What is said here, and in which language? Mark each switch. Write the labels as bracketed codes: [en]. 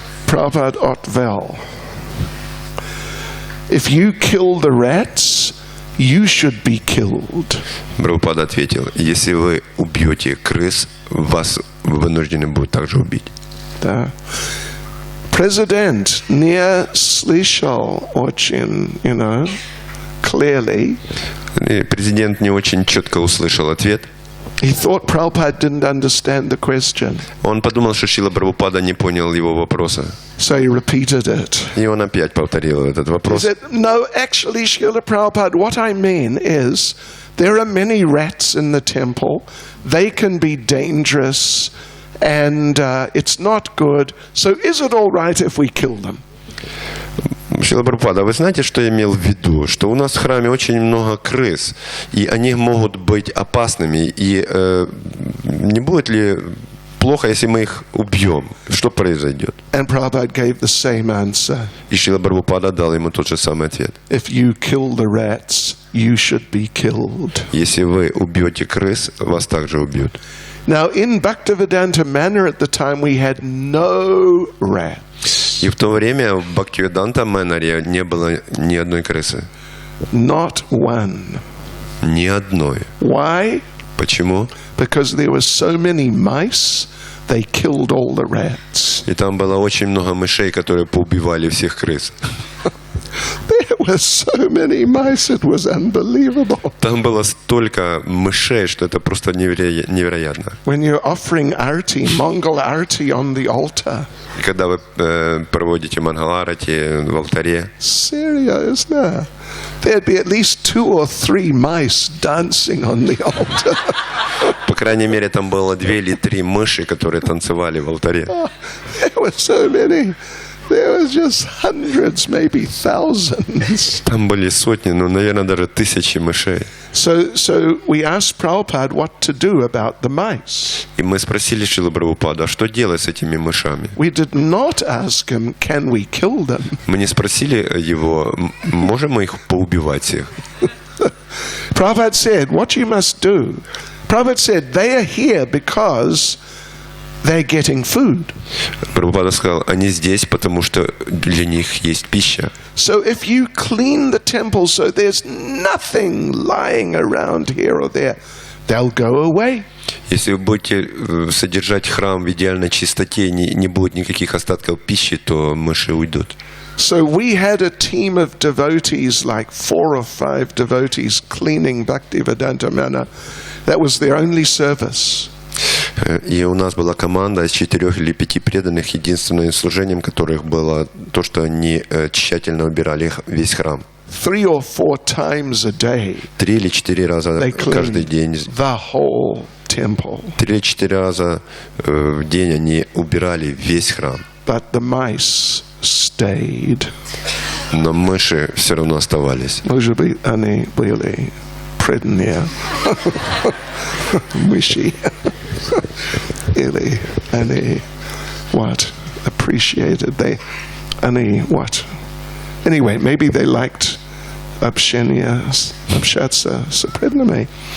[ru] Prabhupada Otvel. [en] If you kill the rats, you should be killed. [ru] Прабхупада ответил: если вы убьете крыс, вас вынуждены будут также убить. Да. President не слышал очень, [en] clearly. [ru] И президент не очень четко услышал ответ. [en] He thought Prabhupada didn't understand the question. [ru] Он подумал, что Шрила Прабхупада не понял его вопроса. [en] So he repeated it. [ru] И он опять повторил этот [en] He [ru] вопрос. [en] said, no, actually, Srila Prabhupada, what I mean is there are many rats in the temple. They can be dangerous and it's not good. So is it all right if we kill them? [ru] Шрила Прабхупада, вы знаете, что я имел в виду? Что у нас в храме очень много крыс, и они могут быть опасными. И не будет ли плохо, если мы их убьем? Что произойдет? [en] And Prabhupada gave the same answer. [ru] И Шрила Прабхупада дал ему тот же самый ответ. [en] If you kill the rats, you should be killed. [ru] Если вы убьете крыс, вас также убьют. [en] Now, in Bhaktivedanta Manor at the time, we had no rats. [ru] И в то время в Бхактивиданта Мэнаре не было ни одной крысы. [en] Not one. [ru] Ни одной. [en] Why? [ru] Почему? [en] Because there were so many mice, they killed all the rats. [ru] И там было очень много мышей, которые поубивали всех крыс. [en] There were so many mice, it was unbelievable. [ru] Там было столько мышей, что это просто невероятно. [en] When you're offering arti, Mongol arti on the altar. [ru] И когда вы проводите мангаларати в алтаре, [en] Seriously, there'd be at least 2 or 3 mice dancing on the altar. [ru] по крайней мере, там было 2 или 3 мыши, которые танцевали в алтаре. [en] There were so many. There was just hundreds, maybe thousands. [ru] Там были сотни, ну, наверное, даже тысячи мышей. [en] So we asked Prabhupada what to do about the mice. [ru] И мы спросили Шрилу Прабхупаду, а что делать с этими мышами? [en] We did not ask him, can we kill them? [ru] Мы не спросили его, можем мы их поубивать всех? [en] Prabhupada said, what you must do. Prabhupada said, they are here because they're getting food. [ru] Прабхупада сказал, они здесь, потому что для них есть пища. [en] So if you clean the temple so there's nothing lying around here or there, they'll go away. [ru] Если вы будете содержать храм в идеальной чистоте, не будет никаких остатков пищи, то мыши уйдут. [en] So we had a team of devotees, like 4 or 5 devotees, cleaning Bhaktivedanta Manor. That was their only service. [ru] И у нас была команда из 4 или 5 преданных, единственным служением которых было то, что они тщательно убирали весь храм. [en] 3 or 4 times a day. [ru] 3 или 4 раза каждый день. [en] The whole temple. [ru] 3 или 4 раза в день они убирали весь храм. [en] But the mice stayed. [ru] Но мыши все равно оставались. Может быть, они были преданные. Мыши. Или они [en] what? Appreciated. [ru] Они [en] what? Anyway, maybe they liked [ru] общаться с преданными.